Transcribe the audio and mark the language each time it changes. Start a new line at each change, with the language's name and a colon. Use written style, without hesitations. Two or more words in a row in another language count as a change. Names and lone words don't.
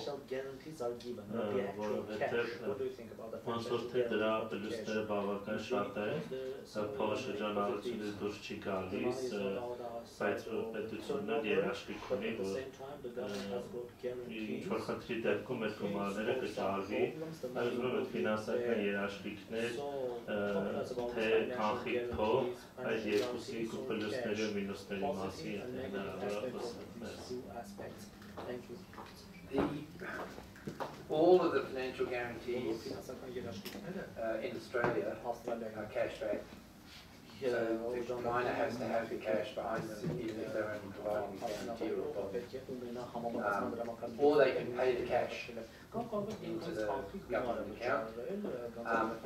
Armenian: որովհետեւ ոնց որ թե դրա պլյուսները բավական շատ են, փոխաշրջանառությունից դուրս չի գալիս, բայց պետությունն երաշխիք ունի, որ ինչ-որ խնդրի դեպքում այդ գումարները կճարվի, այլ ուզում եմ այդ ֆինանսական երաշխիքներ, թե կանխիկ փող, այդ երկուսի պլյուսների ու մինուսների մասին, եթե հնարավոր է
English: All of the financial guarantees in Australia are cash back. So the miner has to have the cash behind them, even if they're only providing the guarantee or bond. Or they can pay the cash into the government account.